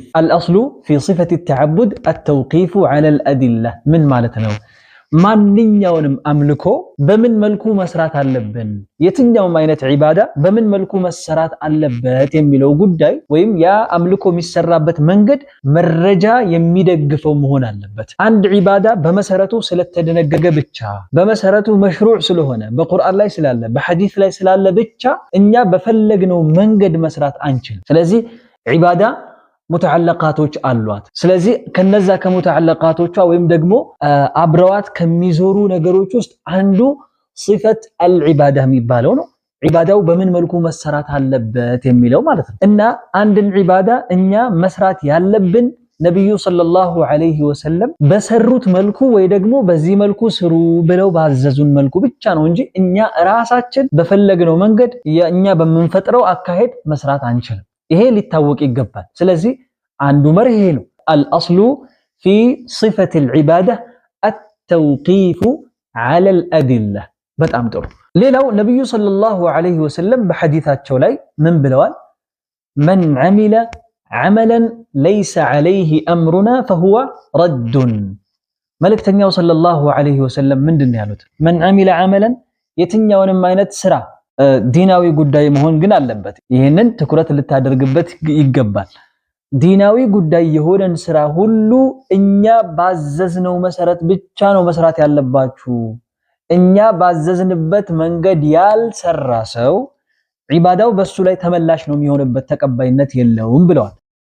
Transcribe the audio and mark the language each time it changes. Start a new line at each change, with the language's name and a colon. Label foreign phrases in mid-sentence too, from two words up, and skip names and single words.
Arabic: الأصل في صفة التعبد التوقيف على الأدلة من مالتنا
Amharic: ማንኛውንም አምልኮ በምን መልኩ መስራት አለብን የትኛውም አይነት ዒባዳ በምን መልኩ መሰራት አለበት የሚለው ጉዳይ ወይም ያ አምልኮ የሚሰራበት መንገድ መረጃ የሚደግፈው መሆን አለበት አንድ ዒባዳ በመሰረቱ ስለተደነገገ ብቻ በመሰረቱ መሽሩዕ ስለሆነ በቁርአን ላይ ስላለ በሐዲስ ላይ ስላለ ብቻ እኛ በፈለግነው መንገድ መስራት አንችልም ስለዚህ ዒባዳ متعلقاتوች አሏት ስለዚህ ከነዛ ከሙተዓለቃቶቿ ወይም ደግሞ አብረዋት ከሚዞሩ ነገሮች ውስጥ አንዱ
Arabic: صفة العبادة
Amharic: የሚባለው ነው ዒባዳው በምን መልኩ መሰራት አለበት የሚለው ማለት ነው እና አንድን ዒባዳ እኛ መስራት ያለብን ነብዩ
Arabic: صلى الله عليه وسلم
Amharic: በሰሩት መልኩ ወይ ደግሞ በዚህ መልኩ ስሩ ብለው ባዘዙን መልኩ ብቻ ነው እንጂ እኛ ራሳችን በፈለግነው መንገድ እኛ በመንፈጥረው አካሄድ መስራት አንችልም ይሄ ሊታወቅ ይገባል ስለዚህ አንዱ መርህ ይሄ ነው
Arabic: الأصل في صفة العبادة التوقيف على الأدلة
Amharic: በጣም ጥሩ ሌላው ነብዩ ሰለላሁ
Arabic: عليه وسلم
Amharic: በሐዲታቸው ላይ ምን ብለዋል
Arabic: من عمل عملا ليس عليه أمرنا فهو رد
Amharic: መልእክተኛው
Arabic: صلى الله عليه وسلم
Amharic: ምንድነው ያሉት
Arabic: من عمل عملا
Amharic: የትኛውንም አይነት ስራ ዲናዊ ጉዳይ መሆን ግን አለበት ይሄንን ትኩረት ልታደርግበት ይገባል ዲናዊ ጉዳይ የሆነን ስራ ሁሉ እኛ ባዘዝነው መሰረት ብቻ ነው መስራት ያለባችሁ እኛ ባዘዝንበት መንገድ ያልሰራ ሰው ዒባዳው በሱ ላይ ተመላሽ ነው የሚሆንበት ተቀባይነት የለውም ብለዋል